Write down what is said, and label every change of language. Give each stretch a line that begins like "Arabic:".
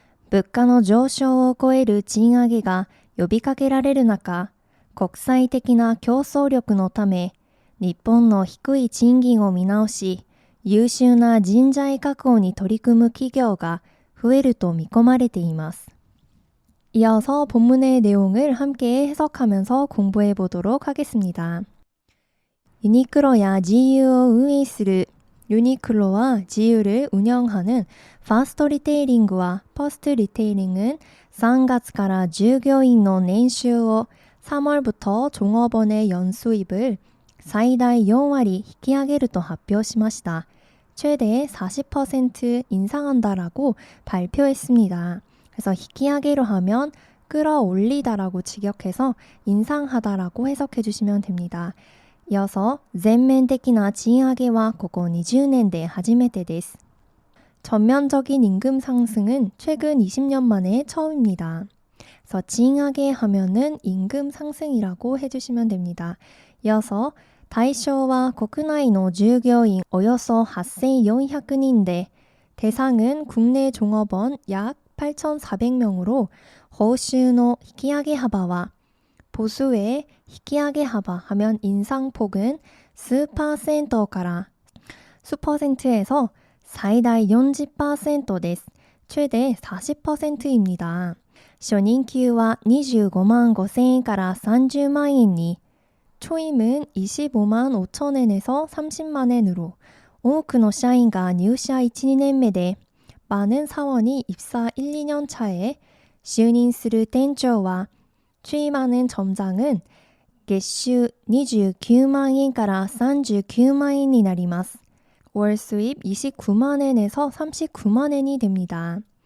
Japanese: 物価の上昇を超える賃上げが呼びかけられる中、国際的な競争力のため、日本の低い賃金を見直し、優秀な人材確保に取り組む企業が増えると見込まれています。
Korean: 이어서 본문의 내용을 함께 해석하면서 공부해 보도록 하겠습니다.
Japanese: 유니클로야 GUを運営する
Korean: 유니클로와 GU를 운영하는 파스트 리테이링과 퍼스트 리테이링은
Japanese: 3月から従業員の年収を
Korean: 3월부터 종업원의 연수입을
Japanese: 最大4割引き上げると発表しました。
Korean: 최대 40% 인상한다라고 발표했습니다. 그래서 引き上げ로 하면 끌어올리다라고 직역해서 인상하다라고 해석해 주시면 됩니다. 이어서
Japanese: 全面的な賃上げはここ20年で初めてです。
Korean: 전면적인 임금 상승은 최근 20년 만에 처음입니다. 그래서 賃上げ 하면은 임금 상승이라고 해주시면 됩니다.
Japanese: 이어서 対象は国内の従業員およそ8400人で
Korean: 대상은 국내 종업원 약 8,400명으로
Japanese: 報酬の引き上げ幅は
Korean: 보수의
Japanese: 引き上げ幅
Korean: 하면 인상폭은 수 퍼센트
Japanese: から
Korean: 수퍼센트에서
Japanese: 最大 40%です.
Korean: 최대 40%입니다.
Japanese: 初任給は25万5千円から30万円に
Korean: 초임은 25만 5천 엔에서 30만 엔으로
Japanese: 多くの社員が入社 1、2年目で
Korean: 많은 사원이 입사 1, 2년 차에
Japanese: 就任する店長は
Korean: 취임하는 점장은
Japanese: 月収29万円から39万円になります。
Korean: 월 수입 29만 엔에서 39만 엔이 됩니다.